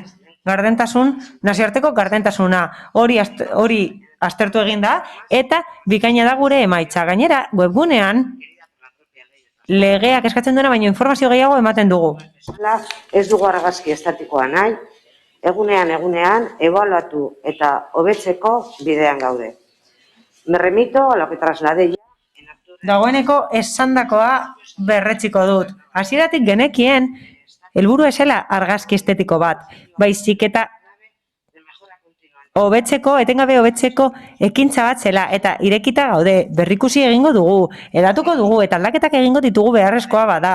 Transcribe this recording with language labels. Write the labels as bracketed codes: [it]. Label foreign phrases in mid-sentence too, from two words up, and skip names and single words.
[eu] Gardentasun, nazioarteko gardentasuna. Hori aztertu egin da, eta bikaina da gure emaitza. Gainera, webgunean, legeak eskatzen duena, baina informazio gehiago ematen dugu. Ez dugu argazki estatikoa nahi, egunean ebaluatu eta hobetzeko bidean gaude. [es] Me remito a lo que trasladé ya. [eu] Dagoeneko esandakoa berretziko dut. Hasieratik genekien helburua esela argazki estetiko bat, baizik eta etengabe hobetzeko ekintza bat zela eta irekita gaude, berrikusi egingo dugu, edatuko dugu eta aldaketak egingo ditugu beharrezkoa bada.